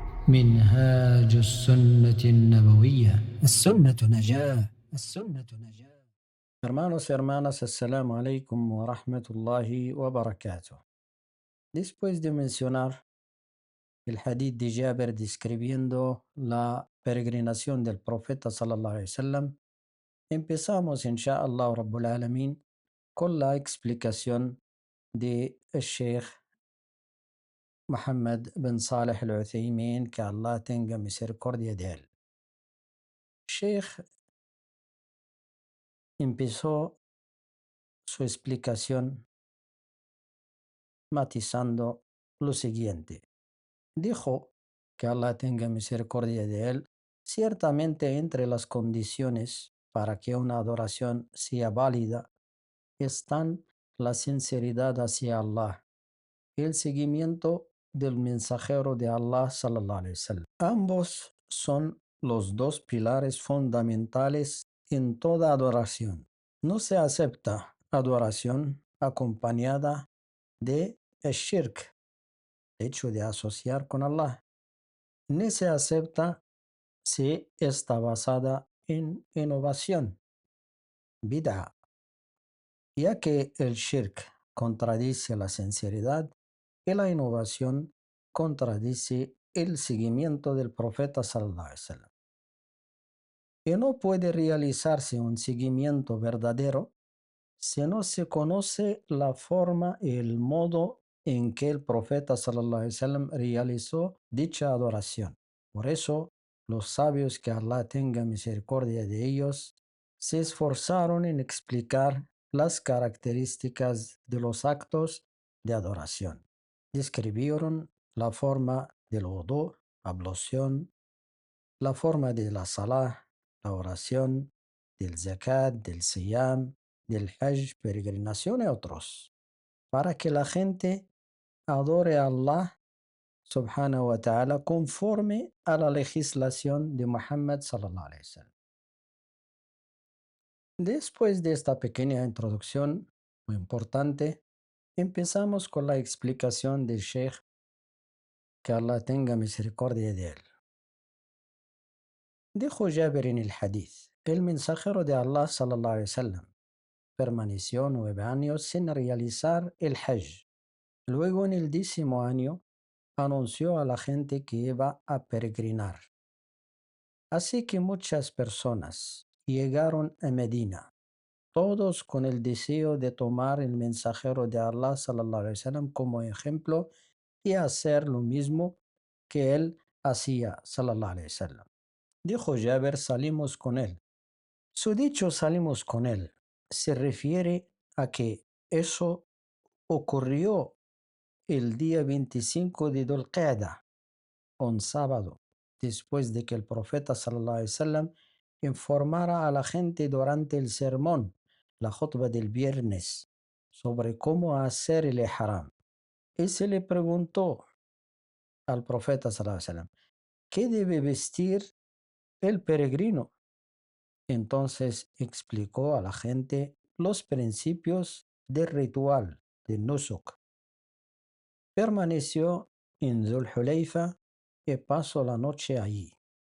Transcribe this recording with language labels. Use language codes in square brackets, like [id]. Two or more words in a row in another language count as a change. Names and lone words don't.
[ar] منهاج السنة النبوية. السنة نجاة. السنة نجاة. [es] Hermanos y hermanas, [ar] السلام عليكم و رحمة الله و بركاته. [es] Después de mencionar el hadith de Jabir describiendo la peregrinación del profeta [ar] صلى الله عليه وسلم, [es] empezamos [ar] إن شاء الله رب العالمين [es] con la explicación de el Sheikh Muhammad bin Salih al-Uthaymin, que Allah tenga misericordia de él. Sheikh empezó su explicación matizando lo siguiente. Dijo, que Allah tenga misericordia de él, ciertamente entre las condiciones para que una adoración sea válida están la sinceridad hacia Allah y el seguimiento del mensajero de Allah [ar] صلى الله عليه وسلم. [es] Ambos son los dos pilares fundamentales en toda adoración. No se acepta adoración acompañada de shirk, hecho de asociar con Allah, ni se acepta si está basada en innovación, bid'a, ya que el shirk contradice la sinceridad y la innovación contradice el seguimiento del profeta [ar] صلى الله عليه وسلم. [es] Y no puede realizarse un seguimiento verdadero si no se conoce la forma y el modo en que el profeta [ar] صلى الله عليه وسلم [es] realizó dicha adoración. Por eso, los sabios, que Allah tenga misericordia de ellos, se esforzaron en explicar las características de los actos de adoración. Describieron la forma del wudu, ablución, la forma de la salah, la oración, del zakat, del siyam, del hajj, peregrinación y otros, para que la gente adore a Allah [ar] سبحانه و تعالى [es] conforme a la legislación de Muhammad [ar] صلى الله عليه وسلم. [es] Después de esta pequeña introducción muy importante, empezamos con la explicación del Sheikh, que Allah tenga misericordia de él. Dijo Jabir en el hadith, el mensajero de Allah [ar] صلى الله عليه وسلم [es] permaneció 9 años sin realizar el hajj. Luego, en el 10º año, anunció a la gente que iba a peregrinar. Así que muchas personas llegaron a Medina, todos con el deseo de tomar el mensajero de Allah [ar] صلى الله عليه وسلم [es] como ejemplo y hacer lo mismo que él hacía [ar] صلى الله عليه وسلم. [es] Dijo Jabir, salimos con él. Su dicho salimos con él se refiere a que eso ocurrió el día 25 de Dhul Qa'dah, un sábado, después de que el profeta [ar] صلى الله عليه وسلم [es] informara a la gente durante el sermón, la khutbah del viernes, sobre cómo hacer el ihram. Y se le preguntó al profeta [ar] صلى الله عليه وسلم, [es] ¿qué debe vestir el peregrino? Entonces explicó a la gente los principios del ritual de Nusuk. Permaneció en Dhul Hulayfa y pasó la noche allí.